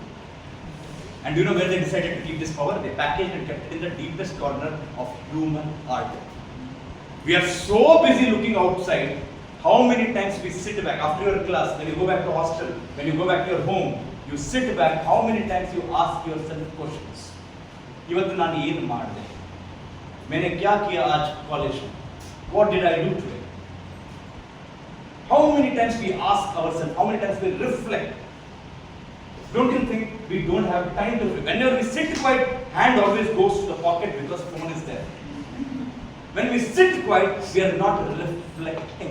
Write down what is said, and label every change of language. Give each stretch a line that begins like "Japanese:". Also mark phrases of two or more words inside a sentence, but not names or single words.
English: And do you know where they decided to keep this power? They packaged and kept it in the deepest corner of human heart. We are so busy looking outside. How many times we sit back after your class, when you go back to hostel, when you go back to your home, you sit back, how many times you ask yourself questions?
Kannada: ಇವತ್ತು ನಾನು ಏನು ಮಾಡಿದೆ?
Hindi: मैंने क्या किया आज कॉलेज में?
English: What did I do today? How many times we ask ourselves, how many times we reflect? Don't you think we don't have time to reflect? Whenever we sit quiet, hand always goes to the pocket because phone is there. When we sit quiet, we are not reflecting.